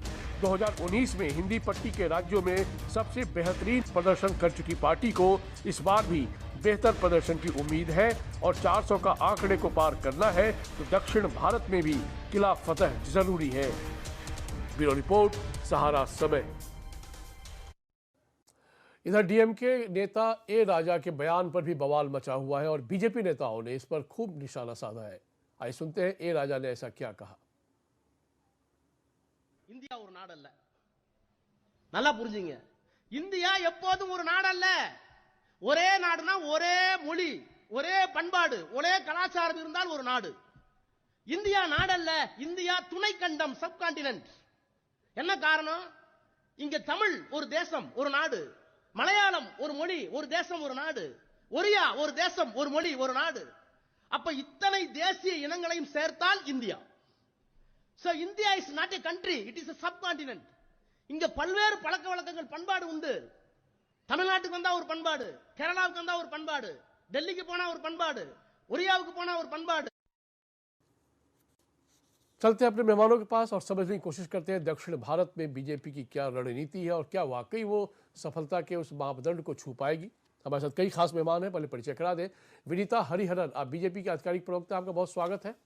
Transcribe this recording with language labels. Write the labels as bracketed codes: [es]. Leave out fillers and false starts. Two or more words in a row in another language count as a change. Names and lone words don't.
[hi] 2019 में हिंदी पट्टी के राज्यों में सबसे बेहतरीन प्रदर्शन कर चुकी पार्टी को इस बार भी बेहतर प्रदर्शन की उम्मीद है और 400 का आंकड़े को पार करना है तो दक्षिण भारत में भी किला फतह जरूरी है। ब्यूरो रिपोर्ट, सहारा समय। इधर डीएमके नेता ए राजा के बयान पर भी बवाल मचा हुआ है और बीजेपी नेताओं ने इस पर खूब निशाना साधा है। आइए सुनते हैं ए राजा ने ऐसा क्या कहा। [ta] இந்தியா ஒரு நாடு அல்ல, நல்லா புரிஞ்சுங்க। இந்தியா எப்போதும் ஒரு நாடு அல்ல। ஒரே நாடுனா ஒரே மொழி, ஒரே பண்பாடு, ஒரே கலாச்சாரம் இருந்தால் ஒரு நாடு। இந்தியா நாடல்ல, இந்தியா துணை கண்டம், சப்கான்டினென்ட். என்ன காரணம்? இங்க தமிழ் ஒரு தேசம் ஒரு நாடு, மலையாளம் ஒரு மொழி ஒரு தேசம் ஒரு நாடு, ஒரியா ஒரு தேசம் ஒரு மொழி ஒரு நாடு. அப்ப இத்தனை தேசிய இனங்களையும் சேர்த்தால் இந்தியா. [en] So India is not a country, it is a subcontinent. [ta] இங்க பல்வேறு பழக்க வழக்கங்கள் பண்பாடு உண்டு. தமிழ்நாட்டுக்கு வந்தா ஒரு பண்பாடு, கேரளாவுக்கு வந்தா ஒரு பண்பாடு, டெல்லிக்கு போனா ஒரு பண்பாடு, ஒரியாவுக்கு போனா ஒரு பண்பாடு. [hi] चलते हैं अपने मेहमानों के पास और समझने की कोशिश करते हैं दक्षिण भारत में बीजेपी की क्या रणनीति है और क्या वाकई वो सफलता के उस मापदंड को छू पाएगी। हमारे साथ कई खास मेहमान हैं, पहले परिचय करा दें। विनीता हरिहरन, आप बीजेपी के आधिकारिक प्रवक्ता, आपका बहुत स्वागत है।